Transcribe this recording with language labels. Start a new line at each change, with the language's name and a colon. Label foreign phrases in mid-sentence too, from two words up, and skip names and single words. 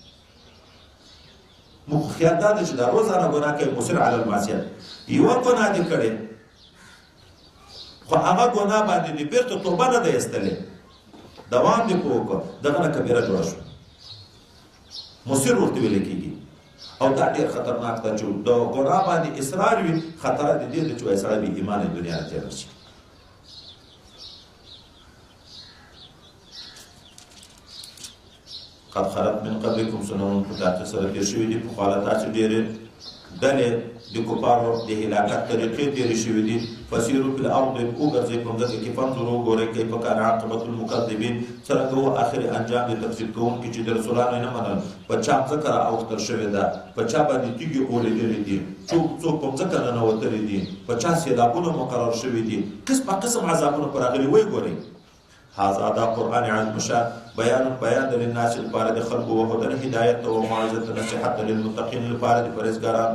Pashto: موږ خیال دا ده چې دا روزانه ګناه کوي
Arabic: مصر علی المعصیت،
Pashto: یوه ګناه دې کړې خو هغه ګناه باندې دې بیرته توبه نه ده ایستلې، دوام دې په وکړه، دغه نه کبیره جوړه شوه، مصر ورته ویل کېږي. او دا ډېر خطرناک ده چې د ګناه باندې اصرار وي، خطر د دې ده چې وایي سړی بې ایمانه دنیا نه تېره شي.
Arabic: قد خلت من قبلکم سنن
Pashto: په تحقیق سره تېر شوي دي، پخوا له تاسې ډېرې ډلې د کفارو د هلاکت طریقې تېرې شوي دي.
Arabic: فسیرو فی الارض
Pashto: وګرځئ په مځکه کې، فانظروا وګورئ
Arabic: کیف کان عاقبة المکذبین،
Pashto: څرنګه و آخر انجام د تکذیب کوونکي چې د رسولانو یې نه منل. په چا مځکه رااوښتل شوې ده، په چا باندې تیږې اورېدلې دي، څوک په مځکه ننوتلي دي، په چا سیلابونه مقرر شوي دي، قسمه قسم عذابونه پر راغلي. ویې ګورئ هذا دا قرآن عظیم شان بیان د للناس لپاره د خلکو وهدن هدایت او موعظه نصیحت للمتقین لپاره د پرهیزګارانو.